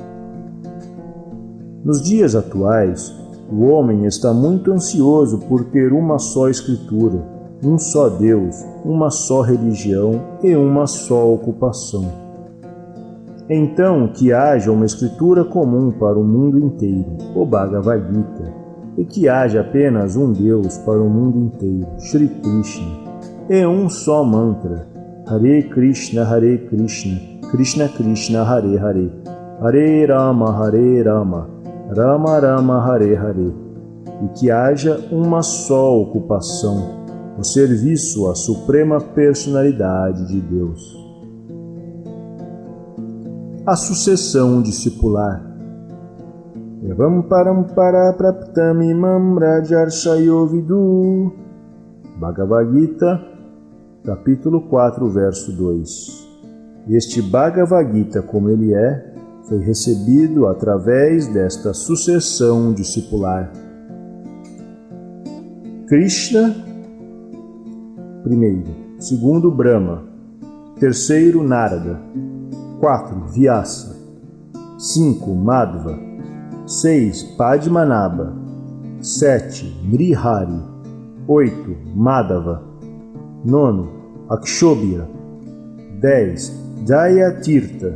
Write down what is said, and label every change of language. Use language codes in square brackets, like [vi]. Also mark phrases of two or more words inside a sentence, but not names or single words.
[pt] Nos dias atuais, o homem está muito ansioso por ter uma só escritura, um só Deus, uma só religião e uma só ocupação. Então, que haja uma escritura comum para o mundo inteiro, o Bhagavad Gita, e que haja apenas um Deus para o mundo inteiro, Shri Krishna, e um só mantra, Hare Krishna, Krishna Krishna, Hare Hare, Hare Rama, Rama Rama, Hare Hare, e que haja uma só ocupação, o serviço à Suprema Personalidade de Deus. A sucessão discipular. [sa] Evam parampara praptamimam rajarshayo vidu. [pt] Bhagavad Gita, capítulo 4, verso 2. Este Bhagavad Gita, como ele é, foi recebido através desta sucessão discipular. Krishna, primeiro. Segundo, Brahma. Terceiro, Narada. 4. Vyasa. 5. Madhva. 6. Padmanabha. 7. Nrihari. 8. Madhava. 9. Akshobhya. 10. Jayatirtha.